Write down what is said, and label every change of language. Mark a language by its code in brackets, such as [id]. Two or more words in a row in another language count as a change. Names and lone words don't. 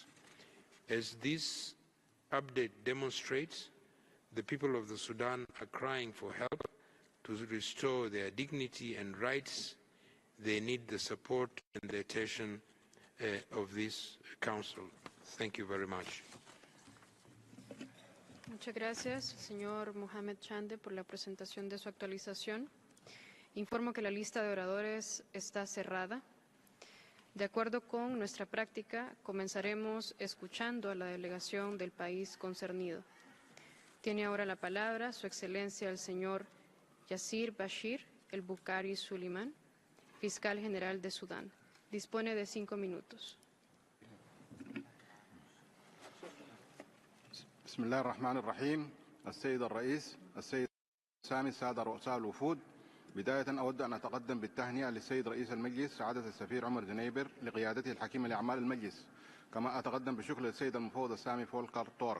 [en] As this update demonstrates, the people of the Sudan are crying for help to restore their dignity and rights. They need the support and the attention of this Council. Thank you very much. [es] Muchas gracias, señor Mohamed Chande, por la presentación de su actualización. Informo que la lista de oradores está cerrada. De acuerdo con nuestra práctica, comenzaremos escuchando a la delegación del país concernido. Tiene ahora la palabra Su Excelencia el señor Yasir Bashir El Bukhari Suleiman, Fiscal General de Sudán. Dispone de 5 minutos. [ar] بسم الله الرحمن الرحيم. السيد الرئيس، السيد سامي، السادة رؤساء الوفود، بداية أود أن أتقدم بالتهنئة للسيد رئيس المجلس سعادة السفير عمر جنيبر لقيادته الحكيمة لأعمال المجلس، كما أتقدم بالشكر للسيد المفوض السامي فولكر تورك.